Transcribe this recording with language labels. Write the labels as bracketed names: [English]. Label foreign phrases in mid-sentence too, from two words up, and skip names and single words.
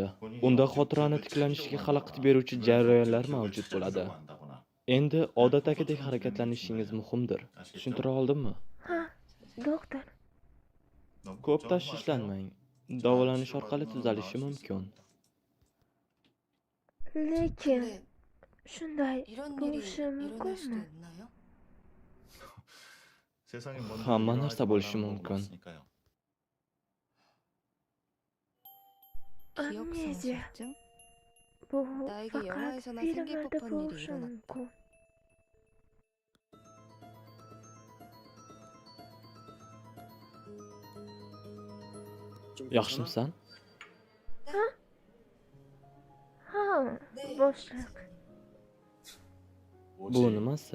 [Uzbek] Unda xotirani tiklanishiga xalaqit beruvchi jarayonlar mavjud bo'ladi. Endi odatdagidek harakatlanishingiz muhimdir. Tushuntira oldimmi? Ha, doktor. Ko'p tashvishlanmang. Davolanish orqali tuzalishi mumkin. Lekin [Korean] 근데 [Uzbek] shunday [Korean] 이런 일이 [Uzbek] bo'lishi [Korean] 일어날 수도 [Uzbek] mumkinmi? [Korean] 있나요? [Uzbek] Hamma narsa bo'lishi mumkin. [Korean] 기억 [Uzbek] Amneziya. [Korean] 상실증? [Uzbek] Bu [Korean] 나에게 [Uzbek] faqat [Korean] 영화에서나 생길 [Uzbek] filmlarda [Korean] 법한 일이 [Uzbek] bo'lishi [Korean] 일어났다. [Uzbek] mumkin. Yaxshimisan? Ha, [Korean] 네. [Uzbek] boshliq. Bu nimasi?